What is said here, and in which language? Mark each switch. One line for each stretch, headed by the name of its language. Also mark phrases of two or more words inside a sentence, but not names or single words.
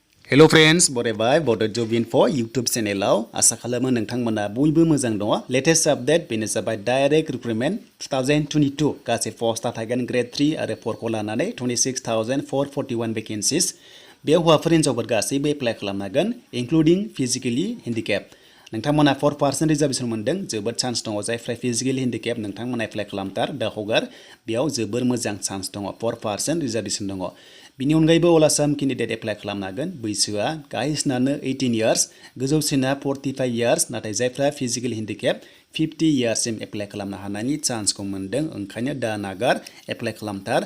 English: Hello friends,
Bodo: बरायबाय Bodo Job.III YouTube channel आसा खालामो नोंथांमोना बयबो मोजां दङ।
English: Latest update
Bodo: बेनो जाबाय
English: Direct Recruitment
Bodo: 2022 गासै पस्टआ थागोन Gr.III आरो 4 खौ लानानै 26,441 vacancies। बेयाव हौवाफोर हिनजावफोर गासैबो एप्लाइ खालामनो हागोन
English: including physically handicapped।
Bodo: नोंथांमोना 4% रिजार्वेशन मोनदों जोबोद चान्स दङ जायफ्रा
English: physically handicapped
Bodo: नोंथांमोना एप्लाइ खालामथार दा हगार बेयाव जोबोर मोजां चान्स दङ 4% रिजार्वेशन दङ। बिनि अनगायैबो
English: All Assam candidate
Bodo: एप्लाइ खालामनो हागोन बैसोआ गाहायसिनानो 18 इयार्स गोजौसिना 45 इयार्स नाथाय जायफ्रा
English: physically handicapped
Bodo: 50 इयार्ससिम एप्लाइ खालामनो हानायनि चान्सखौ मोनदों ओंखायनो दा नागार एप्लाइ खालामथार।